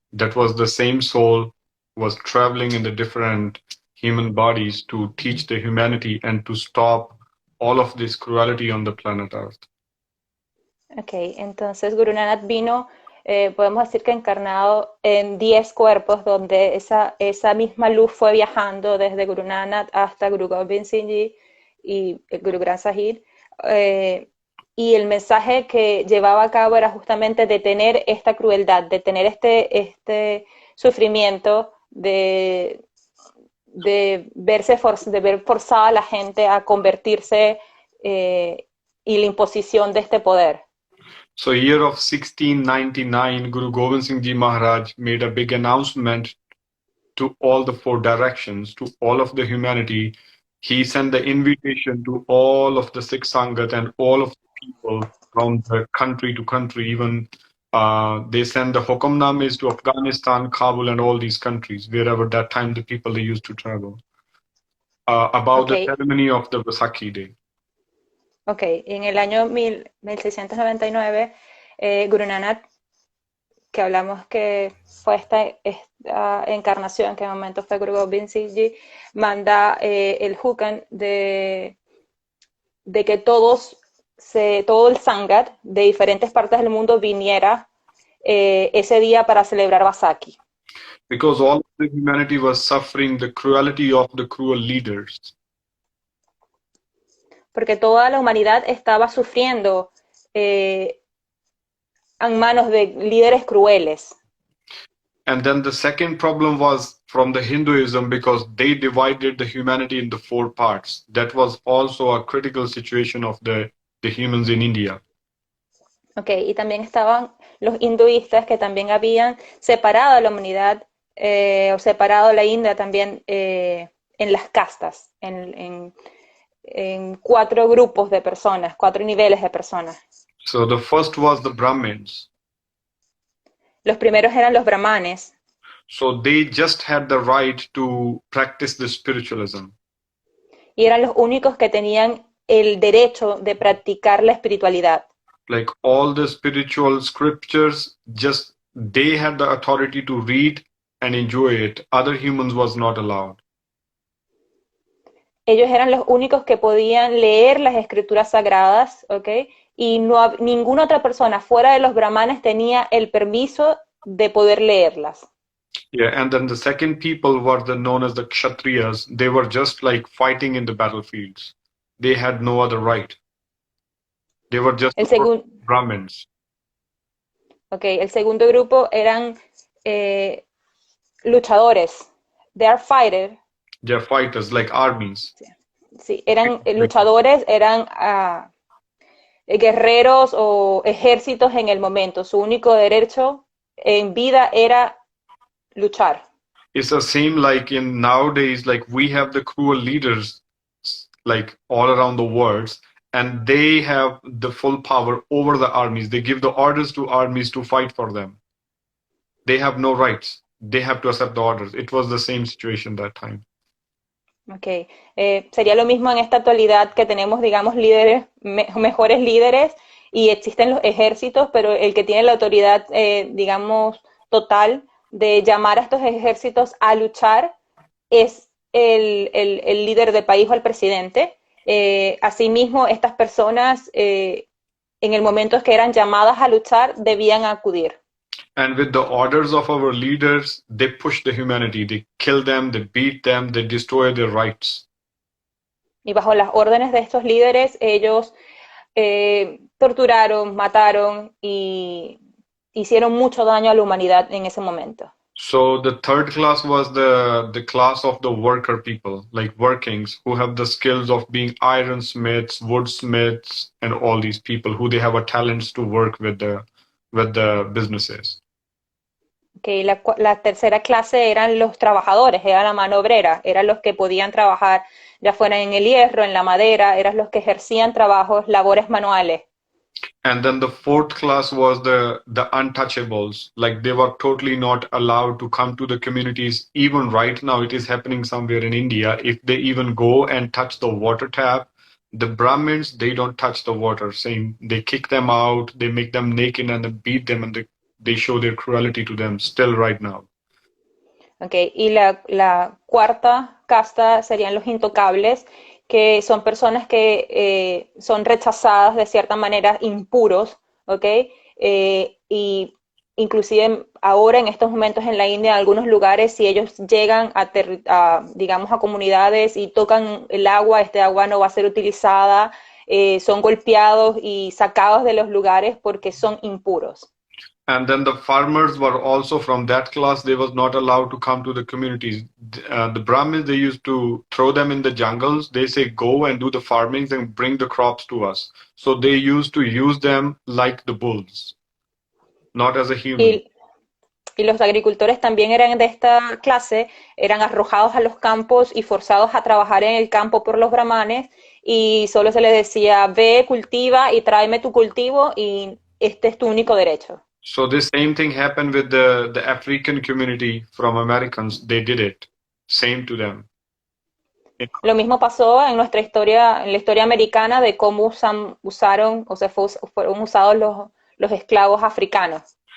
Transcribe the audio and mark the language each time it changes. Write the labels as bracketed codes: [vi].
[en] That was the same soul was traveling in the different human bodies to teach the humanity and to stop all of this cruelty on the planet Earth. [es] Okay, entonces Guru Nanak vino, podemos decir que encarnado en 10 cuerpos, donde esa misma luz fue viajando desde Guru Nanak hasta Guru Gobind Singh Ji y Guru Granth Sahib, y el mensaje que llevaba a cabo era justamente detener esta crueldad, detener este sufrimiento de ver forzada a la gente a convertirse y la imposición de este poder. [en] So year of 1699, Guru Gobind Singh Ji Maharaj made a big announcement to all the 4 directions, to all of the humanity. He sent the invitation to all of the Sikh Sangat and all of the people from the country to country. Even they sent the Hukamnames to Afghanistan, Kabul, and all these countries, wherever that time the people they used to travel, about the ceremony of the Vaisakhi Day. Ok, [es] en el año 1699, Guru Nanak, que hablamos que fue esta encarnación, que en el momento fue Guru Gobind Singh Ji, manda el hukan de que todo el Sangat de diferentes partes del mundo viniera ese día para celebrar Vaisakhi. [en] Because all of the humanity was suffering the cruelty of the cruel leaders. [es] Porque toda la humanidad estaba sufriendo en manos de líderes crueles. [en] And then the second problem was from the Hinduism because they divided the humanity into 4 parts. That was also a critical situation of the humans in India. [es] Okay, y también estaban los hinduistas que también habían separado a la humanidad o separado a la India también en las castas, en 4 grupos de personas, 4 niveles de personas. [en] So the first was the Brahmins. [es] Los primeros eran los brahmanes. [en] So they just had the right to practice the spiritualism. [es] Y eran los únicos que tenían el derecho de practicar la espiritualidad. [en] Like all the spiritual scriptures, just they had the authority to read and enjoy it. Other humans was not allowed. [es] Ellos eran los únicos que podían leer las escrituras sagradas, ¿ok? Y ninguna otra persona fuera de los brahmanes tenía el permiso de poder leerlas. [en] Yeah, and then the second people were known as the Kshatriyas. They were just like fighting in the battlefields. They had no other right. They were just Brahmins. [es] Okay, el segundo grupo eran luchadores. [en] They are fighters. They're fighters, like armies. [es] Sí, eran luchadores, eran guerreros o ejércitos en el momento. Su único derecho en vida era luchar. [en] It's the same like in nowadays, like we have the cruel leaders like all around the world, and they have the full power over the armies. They give the orders to armies to fight for them. They have no rights. They have to accept the orders. It was the same situation that time. Okay. [es] Sería lo mismo en esta actualidad que tenemos, digamos, líderes, mejores líderes y existen los ejércitos, pero el que tiene la autoridad, digamos, total de llamar a estos ejércitos a luchar es el líder del país o el presidente. Asimismo, estas personas en el momento que eran llamadas a luchar debían acudir. [en] And with the orders of our leaders, they push the humanity. They kill them, they beat them, they destroy their rights. [es] Y bajo las órdenes de estos líderes, ellos torturaron, mataron y hicieron mucho daño a la humanidad en ese momento. [en] So the third class was the class of the worker people, like workings, who have the skills of being ironsmiths, woodsmiths, and all these people who they have a talents to work with the businesses. [es] Okay, la tercera clase eran los trabajadores, era la mano obrera, eran los que podían trabajar ya fuera en el hierro, en la madera, eran los que ejercían trabajos, labores manuales. [en] And then the fourth class was the untouchables, like they were totally not allowed to come to the communities. Even right now, it is happening somewhere in India. If they even go and touch the water tap, the Brahmins, they don't touch the water, saying they kick them out, they make them naked and they beat them and they show their cruelty to them still right now. [es] Okay, y la cuarta casta serían los intocables, que son personas que son rechazadas de cierta manera, impuros, ¿ok? Y inclusive ahora en estos momentos en la India, en algunos lugares, si ellos llegan digamos, a comunidades y tocan el agua, este agua no va a ser utilizada, son golpeados y sacados de los lugares porque son impuros. [en] And then the farmers were also from that class. They was not allowed to come to the communities. The Brahmins, they used to throw them in the jungles. They say, go and do the farming and bring the crops to us. So they used to use them like the bulls, not as a human. [es] Y los agricultores también eran de esta clase, eran arrojados a los campos y forzados a trabajar en el campo por los brahmanes y solo se les decía, ve, cultiva y tráeme tu cultivo y este es tu único derecho. [en] So this same thing happened with the African community from Americans. They did it. Same to them. [es] Lo mismo pasó en nuestra historia, en la historia americana de cómo fueron usados los esclavos africanos.